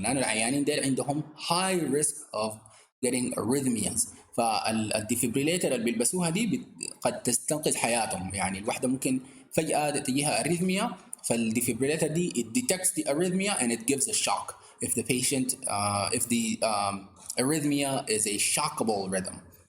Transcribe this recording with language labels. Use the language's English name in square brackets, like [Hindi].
[Arabic] لأن العيانين دول عندهم high risk of getting arrhythmias. فالديفيبريليتر اللي بيلبسوها دي قد تستنقذ حياتهم. يعني الواحدة ممكن فجأة تجيها arrhythmia، فالديفيبريليتر دي [English] it detects the arrhythmia and it gives a shock if the patient if the arrhythmia is a shockable rhythm.